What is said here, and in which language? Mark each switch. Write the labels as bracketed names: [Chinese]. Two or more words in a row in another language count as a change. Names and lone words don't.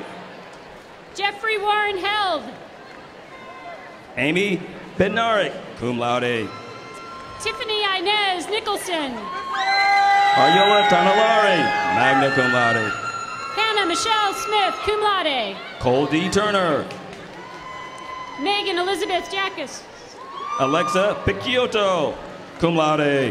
[English] Jeffrey Warren Held. Amy Bednarik, [Latin] cum laude. [English] Tiffany Inez Nicholson. Ariola Tanalari, [Latin] magna cum laude. [English] Hannah Hannah Michelle Smith, [Latin] cum laude. [English] Cole D. Turner. Megan Elizabeth Jackus. Alexa Picciotto, [Latin] cum laude.